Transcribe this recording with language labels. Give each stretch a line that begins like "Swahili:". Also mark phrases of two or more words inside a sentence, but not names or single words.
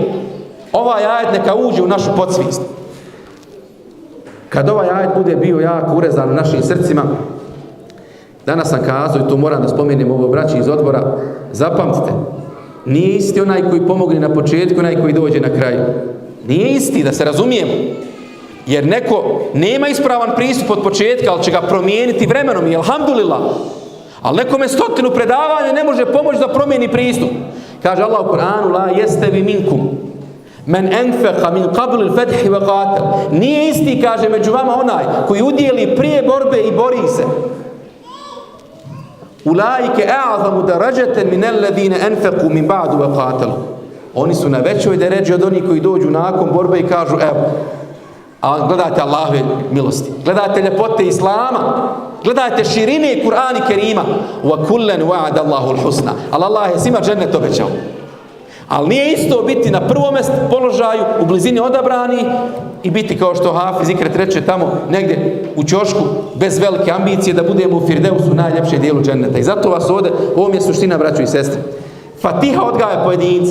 Bosnian: Ovaj ajet neka uđe u našu podsvijest. Kad ovaj ajet bude bio jako urezan u našim srcima, danas sam kazao i to moram da spomenem ovo braći iz odbora, zapamtite, nije isti onaj koji pomogne na početku, onaj koji dođe na kraju. Nije isti, da se razumijemo. Jer neko nema ispravan pristup od početka, ali će ga promijeniti vremenom i alhamdulillah. Ali nekome 100 predavanja ne može pomoći da promijeni pristup. Kaže Allah u Kur'anu,
Arabic: لا يستوي منكم من أنفق من قبل الفتح وقاتل.
Bosnian: Nije isti, kaže, među vama onaj koji udjeli prije borbe i bori se.
Arabic: أولئك أعظم درجة من الذين أنفقوا من بعد وقاتلوا.
Bosnian: Oni su na većoj deređi od onih koji dođu nakon borbe i kažu, evo, a gledajte Allahove milosti, gledajte ljepote Islama, gledajte širine Kur'ana Kerima.
Arabic: وكلا وعد الله الحسنى.
Bosnian: Ali Allah je svima džennet obećao. Ali nije isto biti na prvom položaju, u blizini odabrani i biti kao što Hafiz Ikret reče tamo negdje u ćošku, bez velike ambicije da budemo u Firdeusu, najljepše dijelu dženneta. I zato vas ovdje, ovo mi je suština, braćo i sestre. Fatiha odgaja pojedinca.